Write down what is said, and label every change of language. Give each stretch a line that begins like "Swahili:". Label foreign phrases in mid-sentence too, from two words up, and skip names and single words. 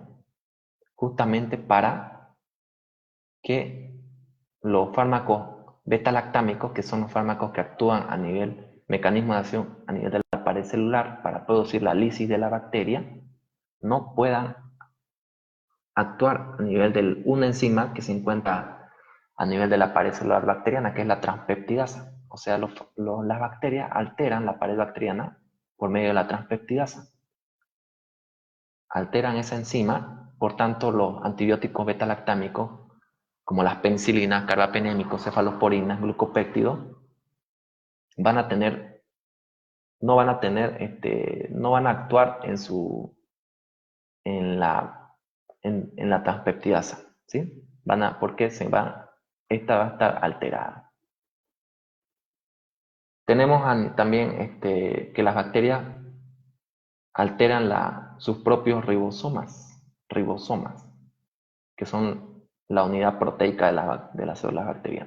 Spanish: Justamente para que los fármacos beta-lactámicos, que son los fármacos que actúan a nivel mecanismo de acción a nivel de la pared celular para producir la lisis de la bacteria, no puedan actuar a nivel de una enzima que se encuentra a nivel de la pared celular bacteriana, que es la transpeptidasa. O sea, las bacterias alteran la pared bacteriana por medio de la transpeptidasa. Alteran esa enzima, por tanto, los antibióticos beta-lactámicos, como las penicilinas, carbapenémicos, cefalosporinas, glucopéptidos, no van a actuar en la transpeptidasa, ¿sí? Porque esta va a estar alterada. Tenemos también que las bacterias alteran sus propios ribosomas, que son la unidad proteica de las células bacterianas.